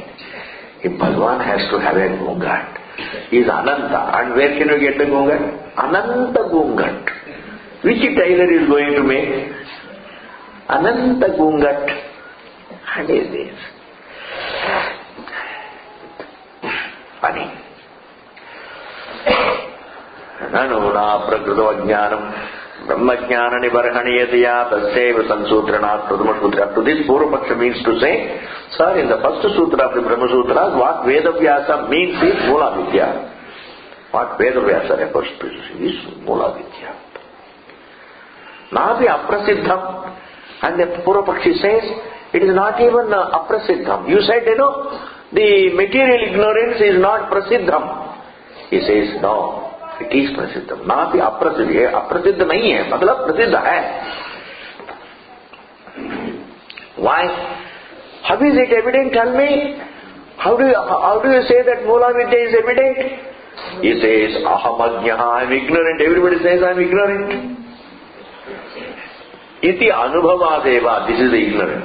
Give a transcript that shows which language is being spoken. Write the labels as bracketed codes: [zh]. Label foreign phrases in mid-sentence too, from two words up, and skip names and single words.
[en] If Bhagwan has to have a gungat, he is Ananta. And where can you get the gungat? [hi] अनंत घूंघट. [en] Which tailor is going to make? [hi] अनंत घूंघट. [en] And is this? Funny. [sa] ननुना प्राकृतो ज्ञानं ब्रह्मज्ञान निबर्हणीयतया तस्यैव संसूत्रणात् प्रथम सूत्र. [en] To this Purvapaksha means to say, sir, in the first sutra of the Brahma Sutras, what Vedavyasa means is [sa] मूल विद्या. [en] What Vedavyasa refers to is [sa] मूल विद्या. नापि अप्रसिद्धम्. [en] And the Purvapakshi says, it is not even aprasiddham. You said, the material ignorance is not prasiddham. He says, no. It is prasiddham. [sa] नापि अप्रसिद्ध. [hi] अप्रसिद्ध नहीं है। मतलब प्रसिद्ध है. [en] Why? How is it evident? Tell me. How do you say that [sa] मूल विद्या [en] is evident? He says, [sa] अहम् अज्ञः, [en] I am ignorant. Everybody says I am ignorant. [sa] इति अनुभवादेव. [en] This is the ignorance.